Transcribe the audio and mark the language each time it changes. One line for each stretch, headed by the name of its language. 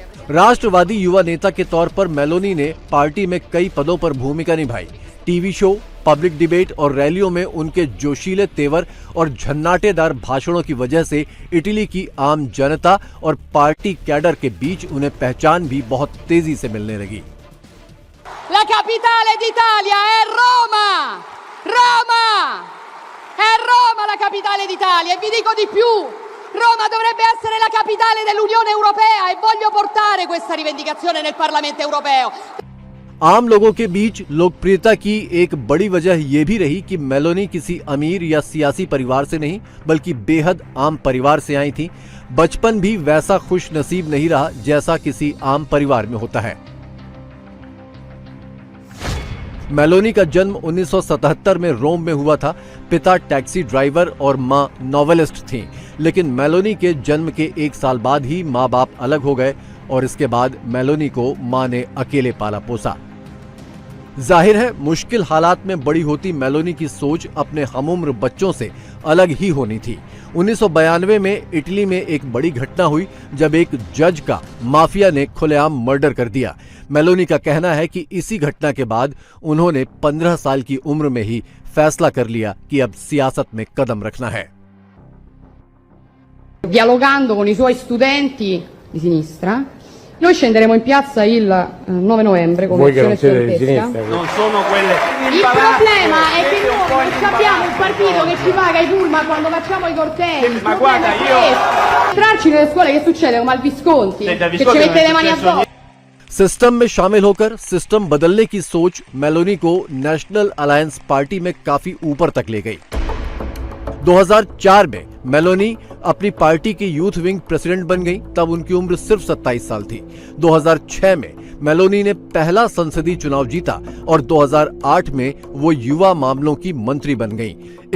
Hindi: राष्ट्रवादी युवा नेता के तौर पर मेलोनी ने पार्टी में कई पदों पर भूमिका निभाई। टीवी शो, पब्लिक डिबेट और रैलियों में उनके जोशीले तेवर और झन्नाटेदार भाषणों की वजह से इटली की आम जनता और पार्टी कैडर के बीच उन्हें पहचान भी बहुत तेजी से मिलने लगी।
Italian: La capitale d'Italia è Roma! Roma! È Roma la capitale d'Italia e vi dico di più. Roma dovrebbe essere la capitale dell'Unione Europea e voglio portare questa rivendicazione nel Parlamento Europeo.
Hindi: आम लोगों के बीच लोकप्रियता की एक बड़ी वजह यह भी रही कि मेलोनी किसी अमीर या सियासी परिवार से नहीं बल्कि बेहद आम परिवार से आई थी। बचपन भी वैसा खुश नसीब नहीं रहा जैसा किसी आम परिवार में होता है। मेलोनी का जन्म 1977 में रोम में हुआ था। पिता टैक्सी ड्राइवर और मां नॉवेलिस्ट थीं, लेकिन मेलोनी के जन्म के 1 साल बाद ही मां बाप अलग हो गए और इसके बाद मेलोनी को मां ने अकेले पाला पोसा। जाहिर है मुश्किल हालात में बड़ी होती मेलोनी की सोच अपने हमउम्र बच्चों से अलग ही होनी थी। 1992 में इटली में एक बड़ी घटना हुई जब एक जज का माफिया ने खुलेआम मर्डर कर दिया। मेलोनी का कहना है कि इसी घटना के बाद उन्होंने 15 साल की उम्र में ही फैसला कर लिया कि अब सियासत में कदम रखना है।
Italian: Dialogando con i suoi studenti di sinistra, noi scenderemo in piazza il 9 novembre come azione studentesca. Non sono quelle. Il problema è che noi non abbiamo un partito che ci paga i pullman quando facciamo i cortei. Ma guarda, io entrarci nelle scuole che succede come al Visconti, che ci Visconti mette le mani addosso.
Hindi: System में शामिल होकर system बदलने की सोच Meloni को national alliance party में काफी ऊपर तक ले गई। 2004 में मेलोनी अपनी पार्टी की यूथ विंग प्रेसिडेंट बन गई, तब उनकी उम्र सिर्फ 27 साल थी। 2006 में मेलोनी ने पहला संसदीय चुनाव जीता और 2008 में वो युवा मामलों की मंत्री बन गईं।